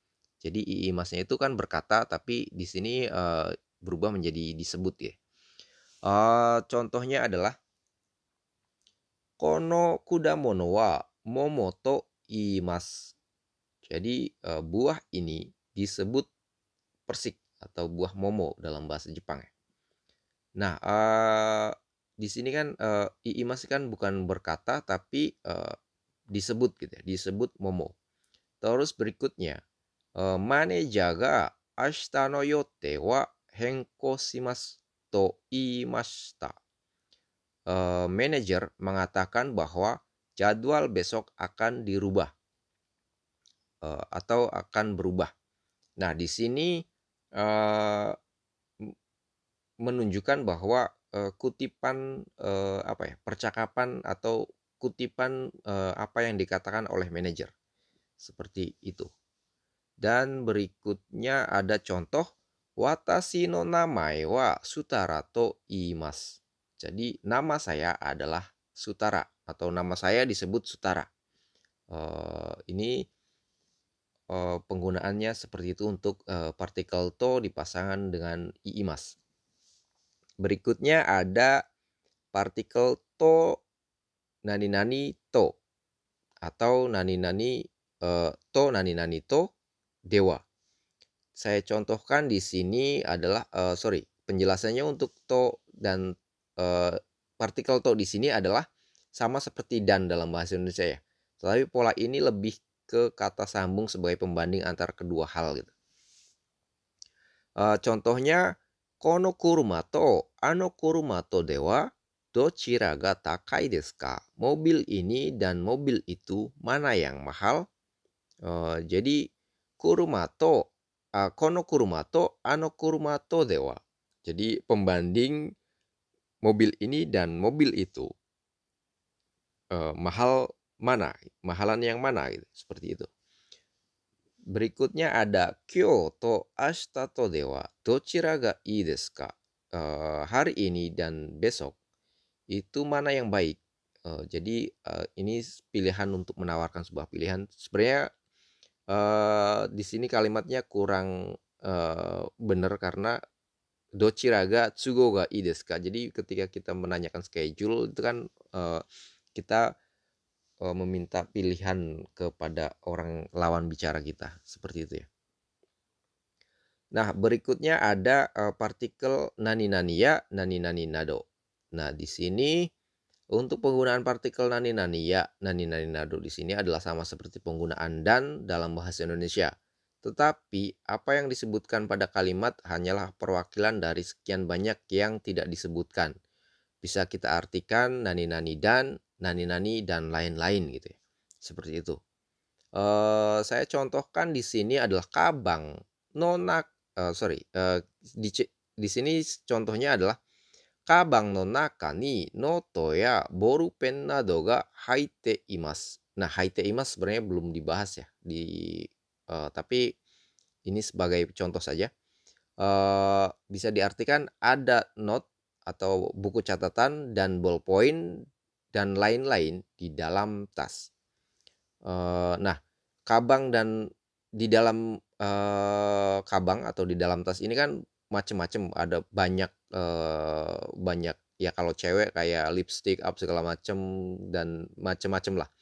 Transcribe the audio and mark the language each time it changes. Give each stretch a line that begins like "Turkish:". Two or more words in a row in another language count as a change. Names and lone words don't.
Indonesian: Jadi iimasnya itu kan berkata, tapi di sini berubah menjadi disebut ya. Contohnya adalah
Japanese: この 果物 は 桃 と 言います.
Indonesian: Jadi buah ini disebut persik atau buah momo dalam bahasa Jepang ya. Nah, di sini kan iimas kan bukan berkata tapi disebut gitu ya, disebut momo. Terus berikutnya,
Japanese: マネージャー が 明日 の よって は 変更 します と 言いました.
Indonesian: Manajer mengatakan bahwa jadwal besok akan dirubah atau akan berubah. Nah, di sini menunjukkan bahwa kutipan percakapan atau kutipan apa yang dikatakan oleh manajer. Seperti itu. Dan berikutnya ada contoh
Japanese: 私 の 名前 は スタラ と 言います.
Indonesian: Jadi nama saya adalah Sutara atau nama saya disebut Sutara. Ini penggunaannya seperti itu untuk partikel to dipasangkan dengan iimas. Berikutnya ada partikel to
Japanese: 何々 と
Indonesian: atau
Japanese: 何々 と では.
Indonesian: Saya contohkan di sini adalah penjelasannya untuk to dan partikel to di sini adalah sama seperti dan dalam bahasa Indonesia ya. Tetapi pola ini lebih ke kata sambung sebagai pembanding antara kedua hal gitu. Contohnya
Japanese: この 車 と あの 車 と では どちら が 高い です か?
Indonesian: Mobil ini dan mobil itu mana yang mahal? Jadi
Japanese: 車 と この 車 と あの 車 と では.
Indonesian: Jadi pembanding mobil ini dan mobil itu mahal mana? Mahalan yang mana gitu, seperti itu. Berikutnya ada
Japanese: 今日 と 明日 と では どちら が いい です か?
Indonesian: Hari ini dan besok itu mana yang baik? Jadi ini pilihan untuk menawarkan sebuah pilihan. Sebenarnya di sini kalimatnya kurang benar karena
Japanese: どちらが 都合 が いい です か.
Indonesian: Jadi ketika kita menanyakan schedule itu kan kita meminta pilihan kepada orang lawan bicara kita, seperti itu ya. Nah, berikutnya ada partikel
Japanese: 何々 や, 何々 など.
Indonesian: Nah, di sini untuk penggunaan partikel
Japanese: 何々 や, 何々 など
Indonesian: di sini adalah sama seperti penggunaan dan dalam bahasa Indonesia. Tetapi apa yang disebutkan pada kalimat hanyalah perwakilan dari sekian banyak yang tidak disebutkan. Bisa kita artikan
Japanese: 何々
Indonesian: dan lain-lain gitu ya. Seperti itu. Saya contohkan di sini adalah
Japanese: かばん のなか
Indonesian: di sini contohnya adalah
Japanese: かばん の 中 に ノート や ボールペン など が はいて います.
Indonesian: Nah,
Japanese: はいて います
Indonesian: sebenarnya belum dibahas ya tapi ini sebagai contoh saja. Bisa diartikan ada note atau buku catatan dan ballpoint dan lain-lain di dalam tas. Nah, kabang dan di dalam kabang atau di dalam tas ini kan macem-macem, ada banyak banyak ya, kalau cewek kayak lipstick up segala macem dan macem-macem lah.